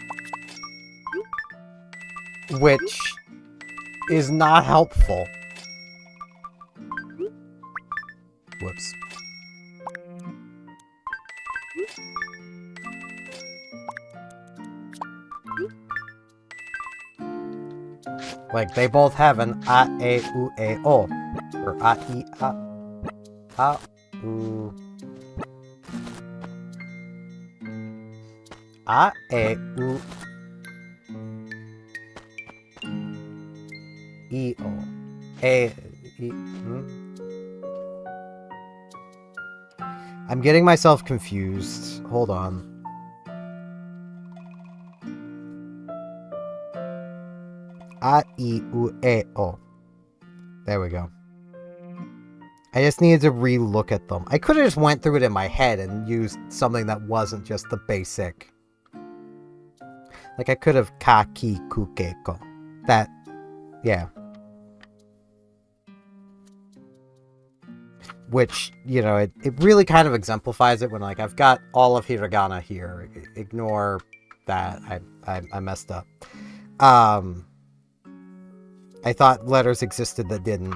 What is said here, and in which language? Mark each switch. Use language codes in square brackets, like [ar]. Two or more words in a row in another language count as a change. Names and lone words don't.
[en] Which is not helpful. Whoops. Like, they both have an [ja] a, e, u, e, o. [en] Or [ja] a, i, a, u. A, e, u, e, o. E, [en] I'm getting myself confused. Hold on. [ja] A, I, U, E, O. [en] There we go. I just needed to re-look at them. I could have just went through it in my head and used something that wasn't just the basic. Like, I could have [ja] ka, ki, ku, ke, ko. [en] That, yeah. Which, you know, it really kind of exemplifies it when, like, I've got all of hiragana here. Ignore that. I messed up. I thought letters existed that didn't.